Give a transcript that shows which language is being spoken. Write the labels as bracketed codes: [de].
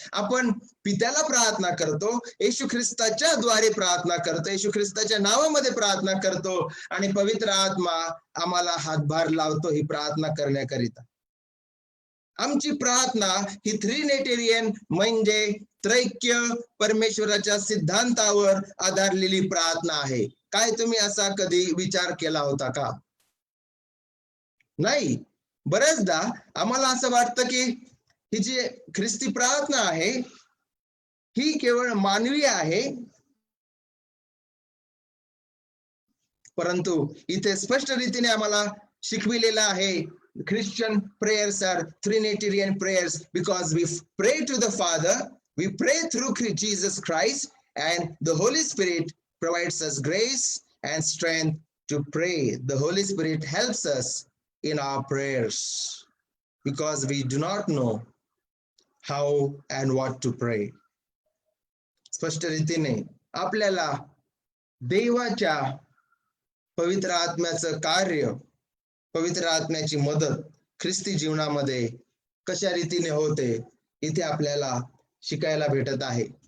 [mr] आपण पित्याला प्रार्थना करतो, येशू ख्रिस्ताच्या द्वारे प्रार्थना करतो, येशू ख्रिस्ताच्या नावामध्ये प्रार्थना करतो आणि पवित्र आत्मा आम्हाला हातभार लावतो ही प्रार्थना करण्याकरिता. आमची प्रार्थना ही थ्रिनेटेरियन म्हणजे त्रैक्य परमेश्वराच्या सिद्धांतावर आधारलेली प्रार्थना आहे. काय तुम्ही असा कधी विचार केला होता का? नाही. बरेचदा आम्हाला असं वाटतं की ही जी ख्रिस्ती प्रार्थना आहे ही केवळ मानवी आहे, परंतु इथे स्पष्ट रीतीने आम्हाला शिकविलेलं आहे, [en] Christian prayers are Trinitarian prayers because we pray to the Father, we pray through Jesus Christ, and the Holy Spirit provides us grace and strength to pray. The Holy Spirit helps us in our prayers because we do not know how and what to pray. [mr] स्पष्ट रीतीने आपल्याला देवाच्या पवित्र आत्म्याचं कार्य, पवित्र आत्म्याची मदत ख्रिस्ती जीवनामध्ये कशा रीतीने होते इथे आपल्याला शिकायला भेटत आहे.